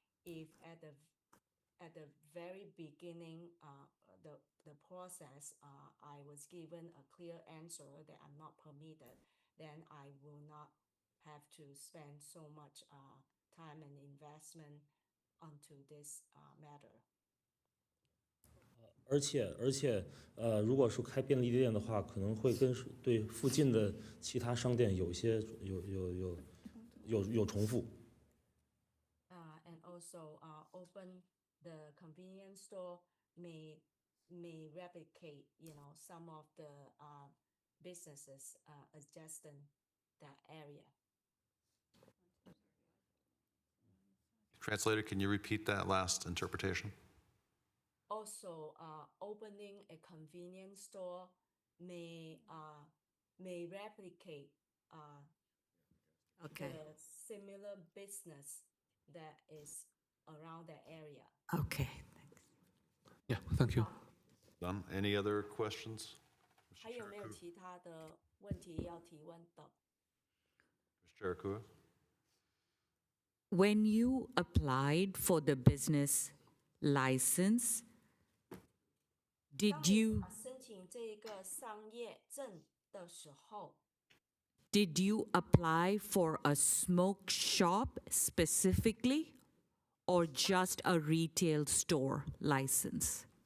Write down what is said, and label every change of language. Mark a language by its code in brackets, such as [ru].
[en] If at the very beginning the process I was given a clear answer that I'm not permitted, then I will not have to spend so much time and investment onto this matter. [zh] 而且，如果是开便利店的话，可能会对附近的其他商店有些有重复。 [en] And also, open the convenience store may replicate, some of the businesses adjacent that area. Translator, can you repeat that last interpretation? Also, opening a convenience store may replicate Okay. the similar business that is around that area. Okay, thanks. Yeah, thank you. Done. Any other questions? [zh] 还有没有其他的问题要提问的？ [en] Mr. Chair Kua? When you applied for the business license, did you [zh] 申请这个商业证的时候， [en] did you apply for a smoke shop specifically or just a retail store license?